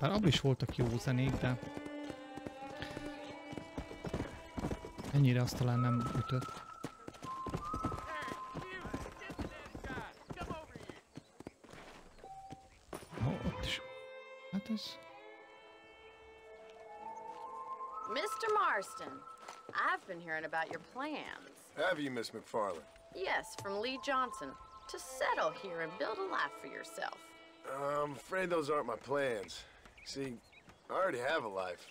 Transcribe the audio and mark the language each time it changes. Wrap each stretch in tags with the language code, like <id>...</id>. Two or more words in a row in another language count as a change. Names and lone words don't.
<hu>Bár abban is voltak jó zenék, de ennyire azt talán nem ütött. Ott is. Hát ez...</hu> <en>Mr. Marston, I've been hearing about your plans. Have you, Miss McFarland? Yes, from Lee Johnson. To settle here and build a life for yourself. I'm afraid those aren't my plans. See, I already have a life.</en>